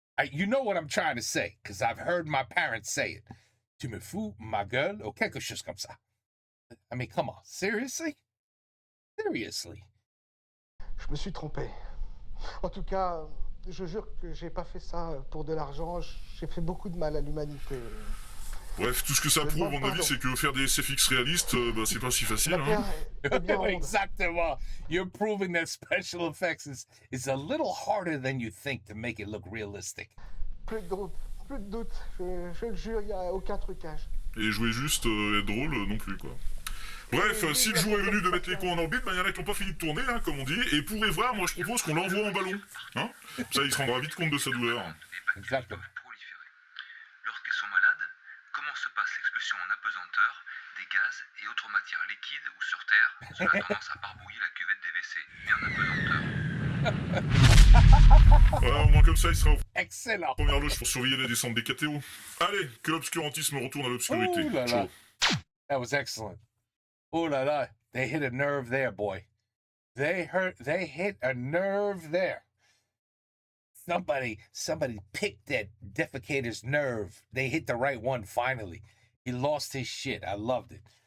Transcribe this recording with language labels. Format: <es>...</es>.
<en>You know what I'm trying to say, because I've heard my parents say it.</en> <fr>Tu me fous ma gueule, ou quelque chose comme ça.</fr> <en>I mean, come on, seriously? Seriously?</en> <fr>Je me suis trompé. En tout cas, je jure que j'ai pas fait ça pour de l'argent. J'ai fait beaucoup de mal à l'humanité. Bref, tout ce que ça prouve, à mon avis, c'est que faire des SFX réalistes, bah, c'est pas si facile, La hein. Terre est bien ronde. Exactement.</fr> <en>You're proving that special effects is a little harder than you think to make it look realistic.</en> <fr>Plus de doute, plus de doute. Je le jure, il n'y a aucun trucage. Et jouer juste être drôle non plus, quoi. Bref, si le jour est venu de mettre les cons en orbite, bah, il y en a qui n'ont pas fini de tourner, hein, comme on dit. Et pour voir, moi je propose qu'on l'envoie en ballon. Hein, ça, il se rendra vite compte de sa douleur. Exactement. Proliférer. Lorsqu'ils sont malades, comment se passe l'expulsion en apesanteur des gaz et autres matières liquides ou sur Terre, cela a tendance à barbouiller la cuvette des WC, mais en apesanteur. Voilà, au moins comme ça, il sera au Excellent. première loge pour surveiller la descente des KTO. Allez, que l'obscurantisme retourne à l'obscurité. Ooh la la.</fr> <it>Ciao.</it> <en>That was excellent. Oh la la. They hit a nerve there, boy. They hit a nerve there. Somebody picked that defecator's nerve. They hit the right one finally. He lost his shit. I loved it.</en>